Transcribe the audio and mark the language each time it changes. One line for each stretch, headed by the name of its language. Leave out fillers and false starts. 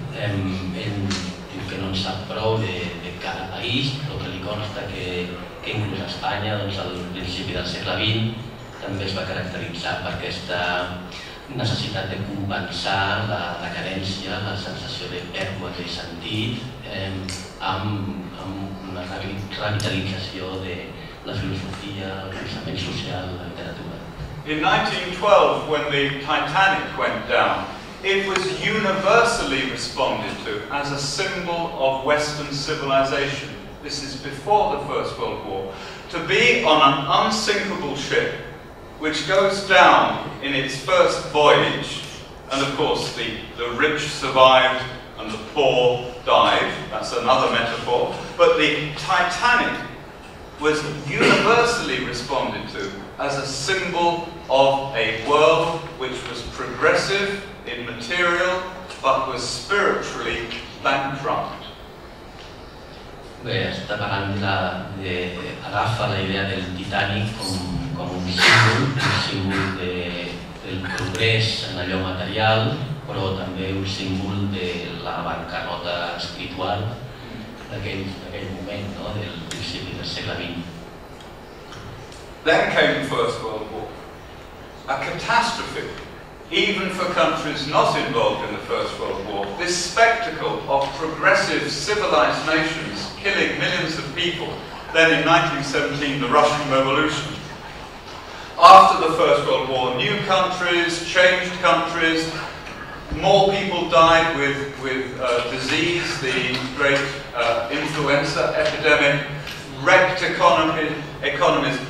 Catalan: Ell diu que no en sap prou de cada país, però que li consta que inclús a Espanya, al principi del segle XX, també es va caracteritzar per aquesta necessitat de compensar la decadència, la sensació de pèrdua de sentit, amb una revitalització de la filosofia, el pensament social, la literatura.
English: In 1912, when the Titanic went down, it was universally responded to as a symbol of Western civilization. This is before the First World War. To be on an unsinkable ship which goes down in its first voyage, and of course the rich survived and the poor died, that's another metaphor, but the Titanic was universally responded to as a symbol of a world which was progressive in material, but was spiritually bankrupt.
Catalan: Bé, està parlant agafa la idea del Titanic com un símbol del progrés en allò material, però també un símbol de la bancarrota espiritual d'aquell moment, del principi del segle XX.
English: Then came the First World War. A catastrophe, even for countries not involved in the First World War. This spectacle of progressive civilized nations killing millions of people. Then in 1917, the Russian Revolution. After the First World War, new countries, changed countries, more people died with disease, the great influenza epidemic, wrecked economies.